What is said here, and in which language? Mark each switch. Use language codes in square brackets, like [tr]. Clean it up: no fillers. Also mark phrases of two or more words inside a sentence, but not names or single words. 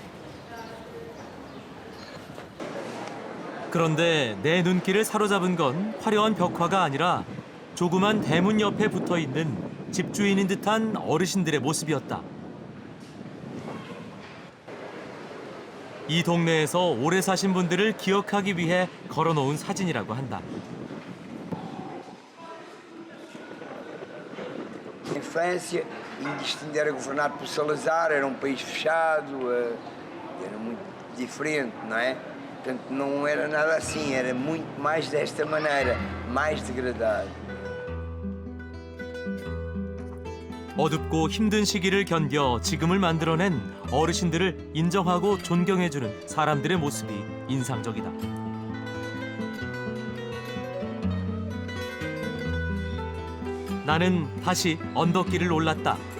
[ko] 그런데 내 눈길을 사로잡은 건 화려한 벽화가 아니라 조그만 대문 옆에 붙어있는 집주인인 듯한 어르신들의 모습이었다. 이 동네에서 오래 사신 분들을 기억하기 위해 걸어놓은 사진이라고 한다. [pt] A infância, ainda era governado por Salazar, era país fechado, era muito diferente, não é? Portanto, não era nada assim, era muito mais desta maneira, mais degradado. [ko] 어둡고 힘든 시기를 견뎌 지금을 만들어낸 어르신들을 인정하고 존경해주는 사람들의 모습이 인상적이다. 나는 다시 언덕길을 올랐다.